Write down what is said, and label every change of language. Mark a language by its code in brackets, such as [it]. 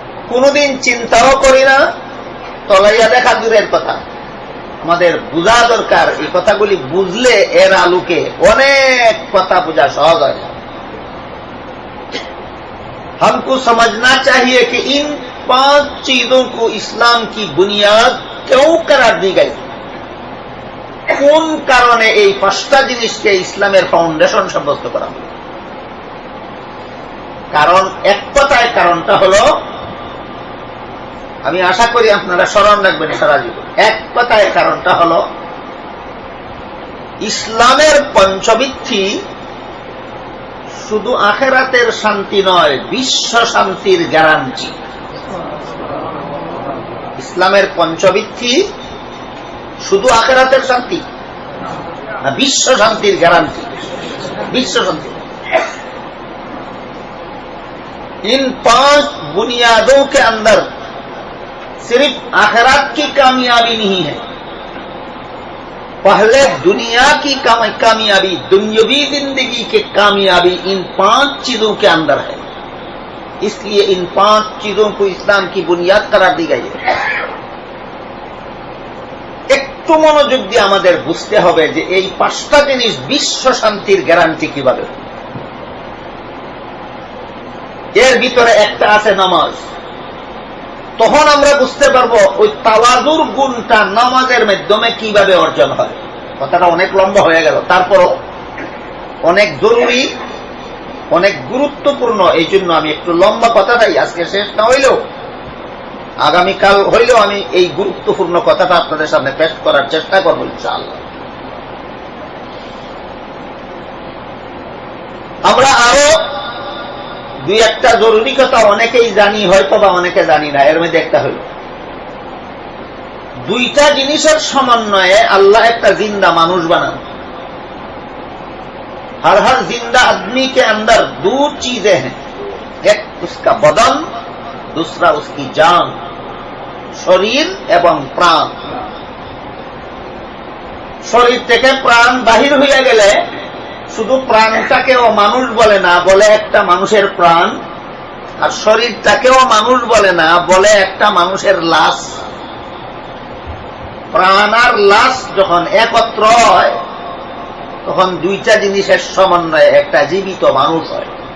[bn] কোনদিন চিন্তাও করি না, তলাইয়া দেখা দূরের কথা। আমাদের বোঝা দরকার। এই কথাগুলি বুঝলে এর আলোকে অনেক কথা বোঝা সহজ হয়। [hi] हमको समझना चाहिए कि इन पांच चीजों को इस्लाम की बुनियाद क्यों करार दी गई? [bn] কোন কারণে এই পাঁচটা জিনিসকে ইসলামের ফাউন্ডেশন সাব্যস্ত করা হলো? কারণ এক কথায় কারণটা হলো, আমি আশা করি আপনারা স্মরণ রাখবেন সারা জীবন, এক কথায় কারণটা হলো ইসলামের পঞ্চবৃত্তি শুধু আখিরাতের শান্তি নয়, বিশ্ব শান্তির গ্যারান্টি। ইসলামের পঞ্চবৃত্তি শুধু আখিরাতের শান্তি না, বিশ্ব শান্তির গ্যারান্টি। বিশ্ব শান্তি। [hi] इन पांच बुनियादों के अंदर सिर्फ आखिरत की कामयाबी नहीं है, पहले दुनिया की कामयाबी, दुनियावी जिंदगी की कामयाबी इन पांच चीजों के अंदर है। इसलिए इन पांच चीजों को इस्लाम की बुनियाद करार दी गई है। [bn] একটু মনোযোগ দিয়ে আমাদের বুঝতে হবে যে এই পাঁচটা জিনিস বিশ্ব শান্তির গ্যারান্টি কিভাবে। এর ভিতরে একটা আছে নামাজ। তখন আমরা বুঝতে পারবো ওই তাওয়াজুর গুণটা নামাজের মাধ্যমে কিভাবে অর্জন হয়। কথাটা অনেক লম্বা হয়ে গেল, তারপরও অনেক জরুরি, অনেক গুরুত্বপূর্ণ। এই জন্য আমি একটু লম্বা কথাটাই, আজকে শেষ না হইলেও আগামীকাল হইলেও আমি এই গুরুত্বপূর্ণ কথাটা আপনাদের সামনে পেশ করার চেষ্টা করবো ইনশাআল্লাহ। আমরা আরো দুই একটা জরুরি কথা অনেকেই জানি হয়তো বা অনেকে জানি না। এর মধ্যে একটা হইল, দুইটা জিনিসের সমন্বয়ে আল্লাহ একটা জিন্দা মানুষ বানান। [hi] हर जिंदा आदमी के अंदर दो चीजें हैं, एक उसका बदन, दूसरा उसकी जान, [bn] শরীর এবং প্রাণ। শরীর থেকে প্রাণ বাহির হইয়া গেলে শুধু প্রাণটাকেও মানুষ বলে না, বলে একটা মানুষের প্রাণ। আর শরীরটাকেও মানুষ বলে না, বলে একটা মানুষের লাশ। প্রাণ আর লাশ যখন একত্র হয় তখন দুইটা জিনিসের সমন্বয়ে একটা জীবিত মানুষ হয়।